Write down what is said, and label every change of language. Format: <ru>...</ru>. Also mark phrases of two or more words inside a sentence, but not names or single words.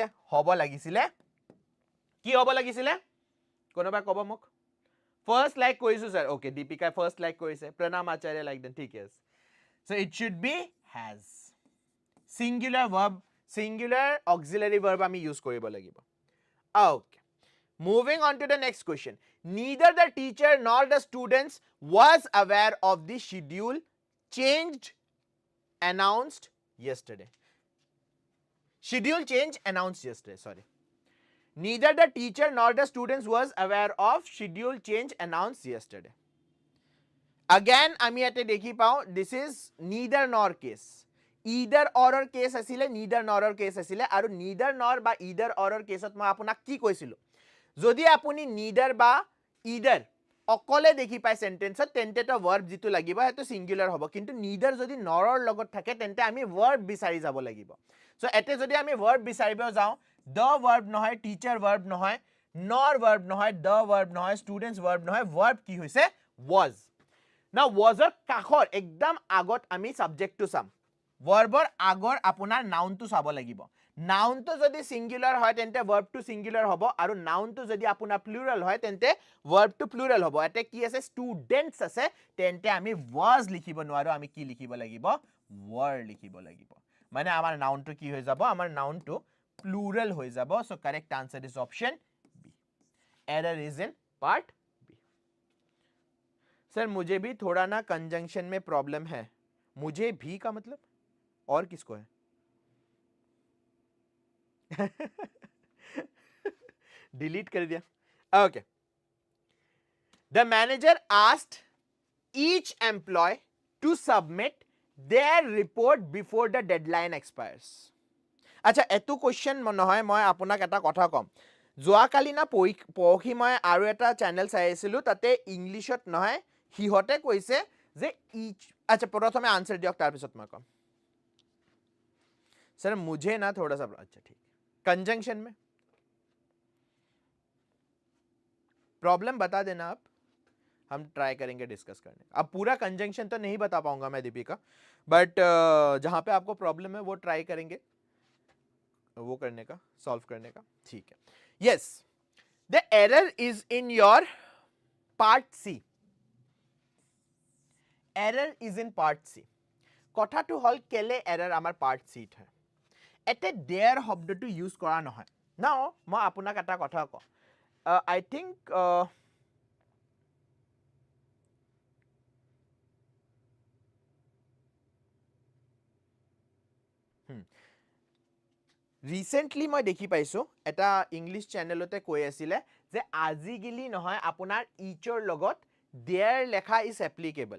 <as>হ'ব লাগিছিলে, কি হ'ব লাগিছিলে? কোনোবাই ক'ব মোক?</as> <en>first like</en> <as>কৰিছোঁ ছাৰ, অ'কে, দীপিকাই</as> <en>first like</en> <as>কৰিছে, প্ৰণাম আচাৰ্য লাইক দেন, ঠিকে আছে।</as> <en>So it should be has. singular verb, singular auxiliary verb</en> <as>আমি ইউজ কৰিব লাগিব। অ'কে,</as> <en>Moving on to the next question. Neither the teacher nor the students was aware of the schedule changed announced yesterday. Schedule change announced yesterday, sorry. Neither the teacher nor the students was aware of schedule change announced yesterday. Again,</en> <as>আমি ইয়াতে দেখি পাও,</as> <en>this is neither nor case. Either or case</en> <as>asile,</as> <en>neither nor case</en> <as>আছিলে, আৰু</as> <en>neither nor</en> <as>ba</as> <en>either or caseত</en> <as>মই আপোনাক কি কৈছিলো, যদি আপুনি neither বা either অকলে দেখি পায় সেন্টেন্সত তেন্তে তো verb যেটো লাগিব হেতু সিঙ্গুলার হ'ব, কিন্তু neither যদি নৰৰ লগত থাকে তেন্তে আমি verb বিচাৰি যাব লাগিব। সো এতে যদি আমি verb বিচাৰিব যাও,</as> <en>the verb</en> <as>নহয়,</as> <en>teacher verb</en> <as>নহয়,</as> <en>nor verb</en> <as>নহয়,</as> <en>the verb</en> <as>নহয়,</as> <en>students verb</en> <as>নহয়, verb কি হৈছে was।</as> <en>Now was</en> <as>er কাখৰ একদম আগত আমি subject to চাম, verb er আগৰ আপোনাৰ noun to চাব লাগিব। noun to যদি singular হয় তেন্তে verb to singular হ'ব, আৰু noun to যদি আপোনাৰ plural হয় তেন্তে verb to plural হ'ব। এতে কি আছে, students আছে, তেন্তে আমি was লিখিব নোৱাৰো, আমি কি লিখিব লাগিব, were লিখিব লাগিব। মানে আমাৰ noun to কি হৈ যাব, আমাৰ noun to plural হৈ যাব।</as> <en>So correct answer is option B. Error is in part B.</en> <hi>सर मुझे भी थोड़ा ना कंजंक्शन में प्रॉब्लम है। मुझे भी का मतलब और किसको है? डिलीट कर दिया। ओके।</hi> <en>The manager asked each employee to submit their report before the deadline expires.</en> <as>আচ্ছা, এটো কোশ্চেন নহয়, মই আপোনাক এটা কথা কম। যোৱাকালি না পৰহি মই আৰু এটা চেনেল চাই আছিলো, তাতে ইংলিছত নহয় হিহতে কৈছে যে ইচ, আচ্ছা প্ৰথমে আনসাৰ দিয়ক তাৰ পিছত মই কম।</as> <hi>सर मुझे ना थोड़ा सा, अच्छा ठीक, कंजंक्शन में प्रॉब्लम बता देना आप, हम ट्राई करेंगे डिस्कस करने। अब पूरा कंजंक्शन तो नहीं बता पाऊंगा मैं दीपिका, बट जहां पे आपको प्रॉब्लम है वो ट्राई करेंगे वो करने का, सॉल्व करने का, ठीक है।</hi> <en>Yes, the error is in your part C. Error is in part C.</en> <as>কথাটো হল কেলে এরর আমার পার্ট সিট হয়, এতে দেয়ার শব্দটো ইউজ কৰা নহয়। নাও মই আপোনাক এটা কথা কওঁ,</as> <en>I think recently</en> <as>মই দেখি পাইছো এটা ইংলিশ চেনেলতে কৈ আছিলে যে আজিকালি নহয় আপোনাৰ ইচৰ লগত দেয়াৰ লেখা</as> <en>is applicable.</en>